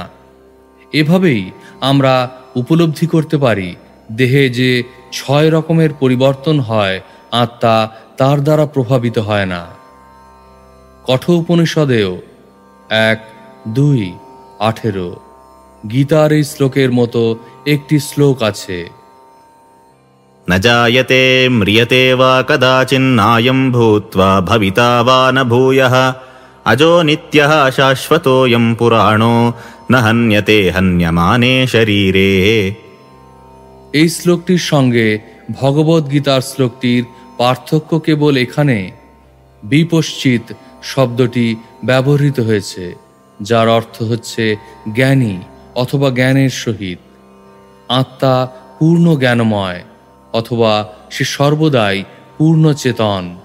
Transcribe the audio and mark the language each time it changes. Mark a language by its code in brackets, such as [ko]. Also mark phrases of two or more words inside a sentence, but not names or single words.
[bn] এভাবেই আমরা উপলব্ধি করতে পারি, দেহে যে 6 রকমের পরিবর্তন হয়, আত্মা তার দ্বারা প্রভাবিত হয় না। কঠোপনিষদেও 1:2-18 গীতার এই শ্লোকের মতো একটি শ্লোক আছে। [sa] न जायते म्रियते वा कदाचिन्नायं भूत्वा भविता वा न भूयः अजो नित्यः शाश्वतोऽयं पुराणो न हन्यते हन्यमाने शरीरे। [bn] এই শ্লোকটির সঙ্গে ভগবদ গীতার শ্লোকটির পার্থক্য কেবল এখানে বিপশ্চিত শব্দটি ব্যবহৃত হয়েছে, যার অর্থ হচ্ছে জ্ঞানী অথবা জ্ঞানের সহিত। আত্মা পূর্ণ জ্ঞানময়, অথবা সে সর্বদাই পূর্ণ চেতন।